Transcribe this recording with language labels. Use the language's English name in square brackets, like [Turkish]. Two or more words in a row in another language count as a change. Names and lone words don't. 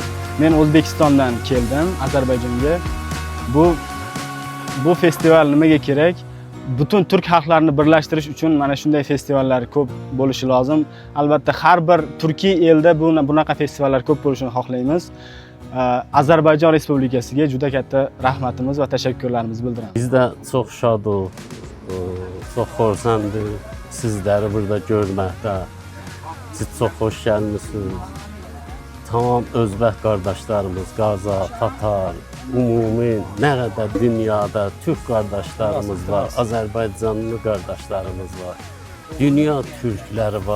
[Uzbek] Men O'zbekistondan keldim, Ozarbayjonga. Bu festival nimaga kerak? Butun turk xalqlarini birlashtirish uchun mana shunday festivallar ko'p bo'lishi lozim. Albatta har bir turkiy elda bunaqa festivallar ko'p bo'lishini xohlaymiz. Ozarbayjon Respublikasiga juda katta rahmatimiz va tashakkurlarimizni bildiramiz. [Azerbaijani] Biz də çox şadıq, çox xoşsandır sizləri burada görməkdə. Siz çox xoş gəlmisiniz. Tamam özbək qardaşlarımız, Qaza, Tatar, ümumi nə qədər dünyada türk qardaşlarımız var, Azərbaycanlı qardaşlarımız var, dünya türkləri var.